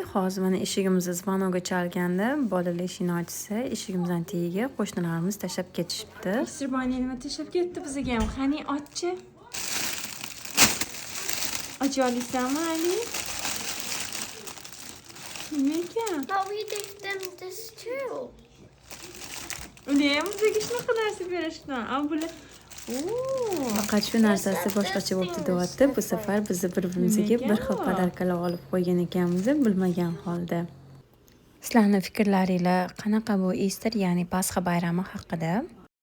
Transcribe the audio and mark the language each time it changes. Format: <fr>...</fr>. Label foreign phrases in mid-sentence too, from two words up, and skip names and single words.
<uz>Hozir mana eshigimizni zvonog'i chalganda, bolalar eshikni ochsa, eshigimizning tagiga qo'shnilarimiz tashlab ketishibdi. Easter Bunny nima tashlab ketdi bizga ham? Qani ochchi. Ocha olasizmi, Ali? Nima ekan?</uz> <en>But we did them this too.</en> <uz>Ular ham bizga shunaqa narsa berishdi. Bular Faqat shu narsasi boshqacha bo'lib deyapti. Bu safar biz bir-birimizga bir xil podarkalar olib qo'ygan ekanmiz, bilmagan holda. Sizlarning fikrlaringlar qanaqa bu Easter, ya'ni Pasxa bayrami haqida?</uz>